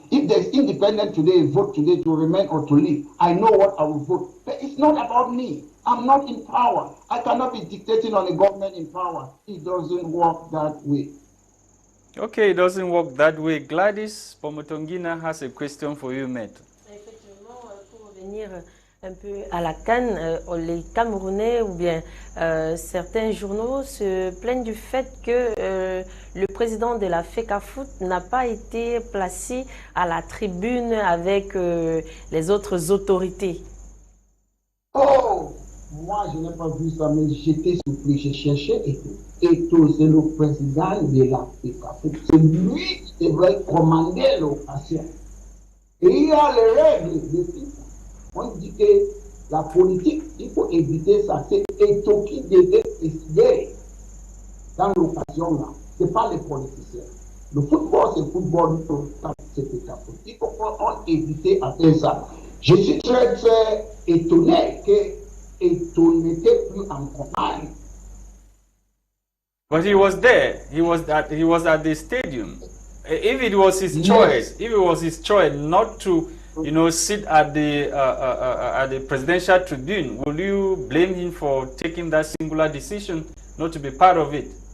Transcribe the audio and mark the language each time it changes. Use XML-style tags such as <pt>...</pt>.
<en>If there's independent today, vote today to remain or to leave, I know what I will vote. But it's not about me. I'm not in power. I cannot be dictating on a government in power. It doesn't work that way. Okay, it doesn't work that way. Gwladys, Bomotonguina has a question for you, Maitre.</en> <fr>Effectivement, pour revenir un peu à la CAN, les Camerounais ou bien certains journaux se plaignent du fait que le président de la FECAFOOT n'a pas été placé à la tribune avec les autres autorités. Oh, moi je n'ai pas vu ça, mais j'étais surpris, j'ai cherché Eto, c'est le président de la FECAFOOT. C'est lui qui devrait commander l'occasion. Et il y a les règles de FIFA. On dit que la politique, il faut éviter ça. C'est Eto qui devait décider dans l'occasion là. Ce n'est pas les politiciens. Le football, c'est football, c'est FECAFOOT. Il faut éviter à faire ça. Je suis très, très étonné que Eto n'était plus en commande.</fr> <en>But he was there. He was at the stadium. If it was his choice, if it was his choice not to, sit at the presidential tribune, will you blame him for taking that singular decision not to be part of it?</en>